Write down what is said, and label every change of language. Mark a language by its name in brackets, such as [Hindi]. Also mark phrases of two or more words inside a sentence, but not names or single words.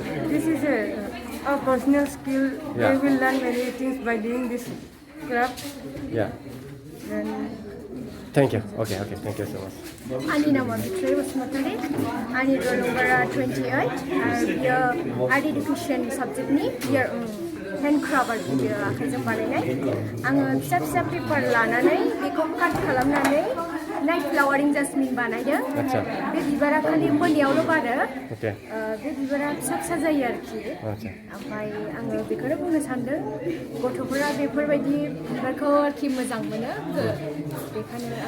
[English] This is a personal skill. They will learn many things by doing this craft. Yeah. And Thank you. Okay, thank you so much. [Bodo] Ani nama Bitri Basmatari. Ani [English] roll number [Bodo] 28. [English] Art education subject [Bodo] ni here हेन्डक्राफ्ट आरो बियो आखाइजों बानायनाय आङो फिसा फिसा पेपार लानानै बेखौ काट खालामनानै [English] night flowering jasmine [Bodo] बानायदों आच्छा बे बिबारा खालि मोनायावल' बारो ओके बे बिबारा फिसा फिसा जायो आरोखि आच्छा ओमफ्राय आङो बेखौनो बुंनो सानदों गथ'फोरा बेफोरबायदि बिबारखौ आरोखि मोजां मोनो बेखायनो आङो